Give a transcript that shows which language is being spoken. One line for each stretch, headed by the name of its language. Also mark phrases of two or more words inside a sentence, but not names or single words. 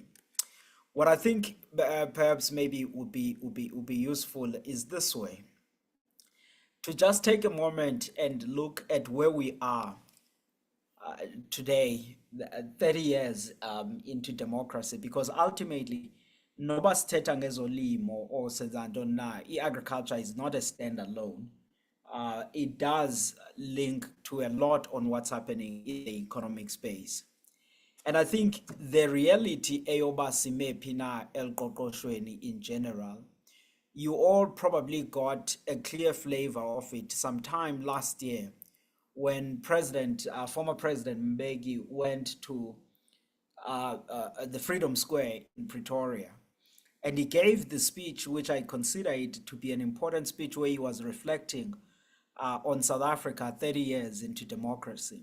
English: What I think perhaps maybe would be useful is this way: to just take a moment and look at where we are today, 30 years into democracy, because ultimately
Xhosa: noba sithetha ngezolimo
English: or
Xhosa: senzanto na,
English: agriculture is not a standalone. It does link to a lot on what's happening in the economic space. And I think the reality
Xhosa: eyoba sime phina elqoqoshweni
English: in general, you all probably got a clear flavor of it sometime last year when former President Mbeki went to the Freedom Square in Pretoria. And he gave the speech, which I consider it to be an important speech, where he was reflecting on South Africa 30 years into democracy.